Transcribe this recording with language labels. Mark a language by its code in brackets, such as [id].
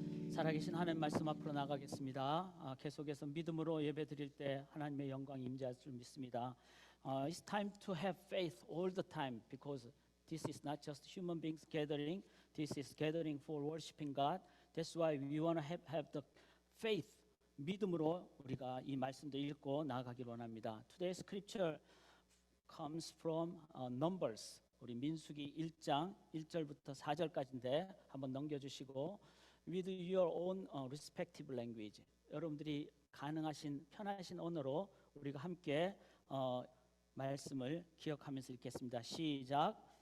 [ko] 살아계신 하나님 말씀 앞으로 나가겠습니다. 계속해서 믿음으로 예배 드릴 때 하나님의 영광이 임재할 줄 믿습니다. [en] It's time to have faith all the time, because this is not just human beings gathering. This is gathering for worshiping God. That's why we want to have the faith. [ko] 믿음으로 우리가 이 말씀도 읽고 나아가기를 원합니다. [en] Today's scripture comes from Numbers. [ko] 우리 민수기 1장 1절부터 4절까지인데 한번 넘겨주시고, [en] with your own respective language, [ko] 여러분들이 가능하신 편하신 언어로 우리가 함께 말씀을 기억하면서 읽겠습니다. 시작.